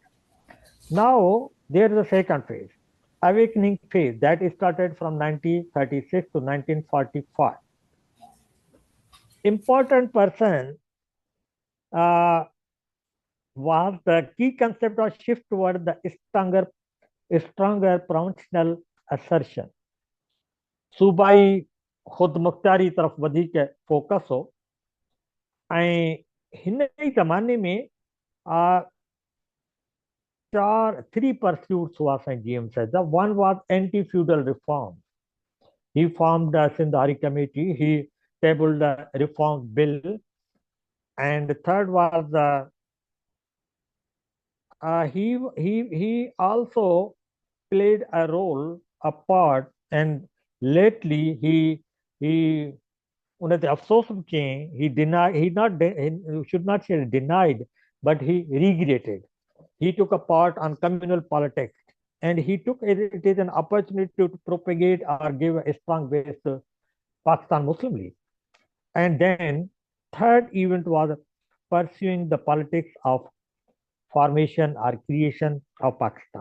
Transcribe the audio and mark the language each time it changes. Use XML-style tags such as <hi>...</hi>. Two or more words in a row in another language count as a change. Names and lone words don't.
<en>Now there is a second phase, awakening phase that started from 1936 to 1945. Important person uh, was the key concept of shift toward the stronger provincial assertion.</en> <sd>सूबाई ख़ुद मुख्तारी तरफ़ वधीक फोकस हो ऐं हिन ई ज़माने में</sd> <en>three pursuits</en> <sd>हुआ असांजे GM Syed.</sd> <en>The one was anti-feudal reform. He formed a Sindhari committee. He tabled the reform bill. And the third was he also played a part, and lately he</en> <sd>उन्हें अफसोस कयईं,</sd> <en>he should not say denied, but he regretted. He took a part on communal politics, and he took it as an opportunity to propagate or give a strong base to Pakistan Muslim League. And then third event was pursuing the politics of formation or creation of Pakistan.</en>